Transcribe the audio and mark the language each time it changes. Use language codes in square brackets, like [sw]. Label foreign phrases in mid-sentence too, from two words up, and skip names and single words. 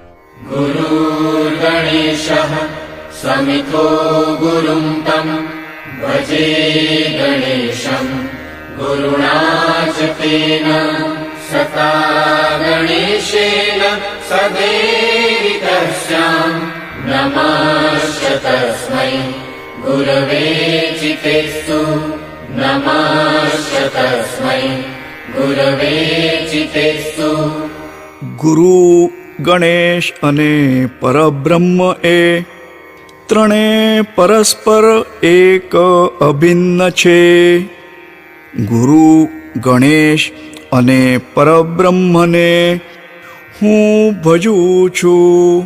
[sa] गुरुर्गणेशः समितो गुरुं तं भजे गणेशं गुरुणा च तेन सता गणेशेन सदेवितः स्याम् नमश्च तस्मै गुरवे चितेस्तु नमश्च तस्मै गुरवे चितेस्तु [gu] ગુરુ ગણેશ અને પરબ્રહ્મ એ ત્રણે પરસ્પર એક અભિન્ન છે. ગુરુ ગણેશ અને પરબ્રહ્મને હું ભજું છું.